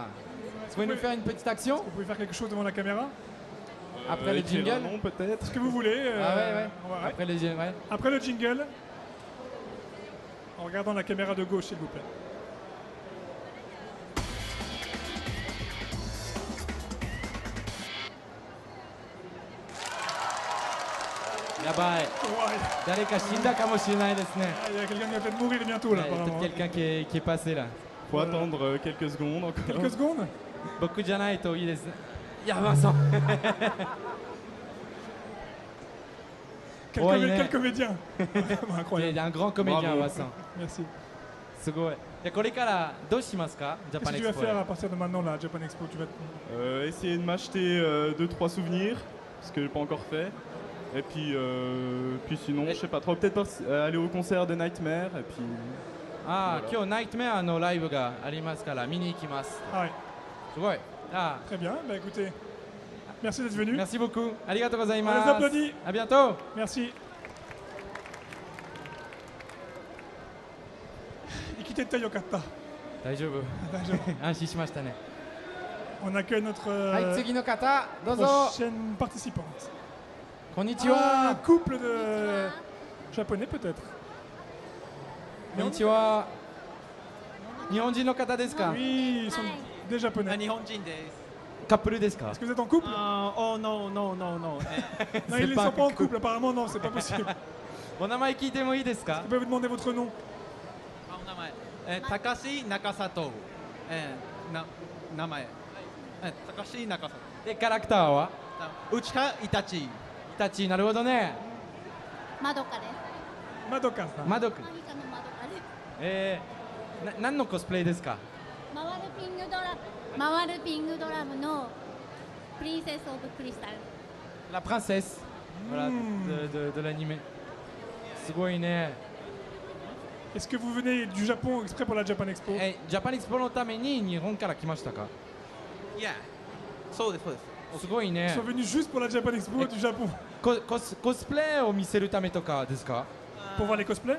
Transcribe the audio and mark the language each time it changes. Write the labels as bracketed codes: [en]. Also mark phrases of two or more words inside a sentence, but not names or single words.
[fr] Vous pouvez nous faire une petite action? Vous pouvez faire quelque chose devant la caméra? Après le écrire jingle? un nom, peut-être. Ce que vous voulez. Ah ouais, ouais. on va- Après le jingle, ouais. Après le jingle, en regardant la caméra de gauche, s'il vous plaît. Yabai. [ja] 誰か死んだかもしれないですね。 [fr] Ah, il y a quelqu'un qui va peut-être mourir bientôt là, Il y a apparemment. peut-être quelqu'un qui est passé là. Faut attendre quelques secondes encore. Quelques secondes? [ja] 僕じゃないといいです。いや、Vincent. [fr] Quel comédien. Incroyable. Il est un grand comédien, Bravo. Vincent. Merci. [ja] すごい。これからどうしますか？ジャパ [fr] Qu'est-ce [ja] ン [fr] que [ja] エ [fr] tu [ja] ク [fr] vas [ja] スポ。 [fr] faire à partir de maintenant là, Japan Expo? Tu vas Essayer de m'acheter 2-3 souvenirs, ce que j'ai pas encore fait. Et puis sinon, je sais pas trop, peut-être aller au concert de Nightmare. Et puis. [ja] ああ、今日ナイトメアのライブがありますから見に行きます。はい。すごい。ああ。 [fr] Très bien. Bah écoutez, merci d'être venu. Merci beaucoup. [ja] ありがとうござい [fr] On [ja] ま [fr] les [ja] す。 [fr] applaudit. À bientôt. Merci. [ja] 生きてったよかった。大丈夫。大丈夫。安心しましたね。 [fr] On accueille notre [ja] はい、次の方、どうぞ。 [fr] prochaine participante. [ja] こんにちは。 [fr] Ah, couple de japonais peut-être. [ja] こんにちは。日本人の方ですか？ [fr] Oui, ils sont des japonais. [ja] 日本人です。カップルですか？ [fr] Est-ce que vous êtes en couple? Oh non, non, non, non. Non, ils ne sont pas en couple, apparemment non, c'est pas possible. [ja] お名前聞いてもいいですか？ [fr] Je peux vous demander votre nom? [ja] あ、お名前。高橋中里。名前高橋中さんでキャラクターは内川イタチイタチなるほどね。まどかです。まどかさん。まどくん。何かのまどかです。何のコスプレですか？回るピングドラムのプリンセスオブクリスタル。 [fr] La princesse. Voilà, de l'anime. [ja] すごいね。 [fr] Est-ce que vous venez du Japon exprès pour la Japan Expo? [ja] ジャパンエクスポのために日本から来ましたか？いやそうですそうですすごいね。 [fr] Ils sont venus juste pour la Japan Expo du Japon. [ja] コスプレを見せるためとかですか？ [fr] Pour voir les cosplays?